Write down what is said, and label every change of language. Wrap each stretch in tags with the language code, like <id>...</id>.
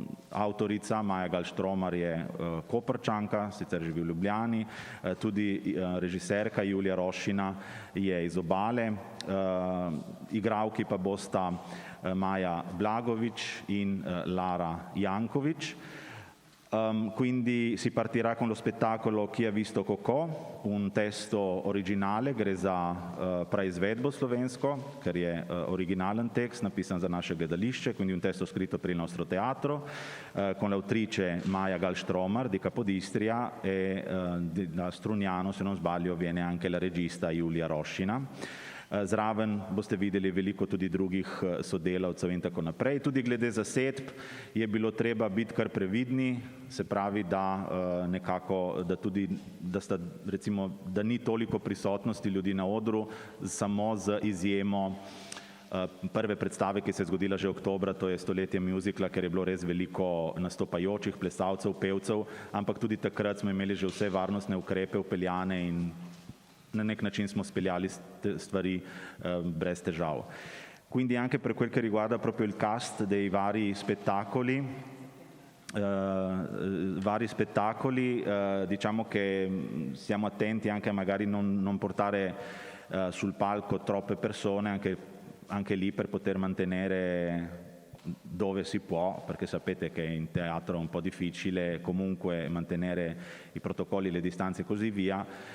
<sl>Avtorica Maja Galštromar je Koprčanka, sicer živi v Ljubljani, tudi režiserka Julija Rošina je iz Obale, igralki pa bosta Maja Blagović in Lara Janković.</sl> <it>Quindi si partirà con lo spettacolo Chi ha visto Koko, un testo originale,</it> <sl>gre za praizvedbo slovensko, ker je originalen tekst napisan za naše gledališče,</sl> <it>quindi un testo scritto per il nostro teatro, con l'autrice Maja Galštromar di Capodistria e da Strugnano, se non sbaglio, viene anche la regista Julija Rošina.</it> <sl>Zraven boste videli veliko tudi drugih sodelavcev in tako naprej. Tudi glede zasedb je bilo treba biti kar previdni, se pravi, da nekako, da ni toliko prisotnosti ljudi na odru, samo z izjemo prve predstave, ki se je zgodila že oktobra, to je Stoletje muzikla, ker je bilo res veliko nastopajočih plesalcev, pevcev, ampak tudi takrat smo imeli že vse varnostne ukrepe upeljane in na nek način smo speljali stvari brez težav.</sl> <it>Quindi anche per quel che riguarda proprio il cast dei vari spettacoli, diciamo che siamo attenti anche a magari non portare sul palco troppe persone, anche lì per poter mantenere dove si può, perché sapete che in teatro è un po' difficile comunque mantenere i protocolli, le distanze e così via,</it>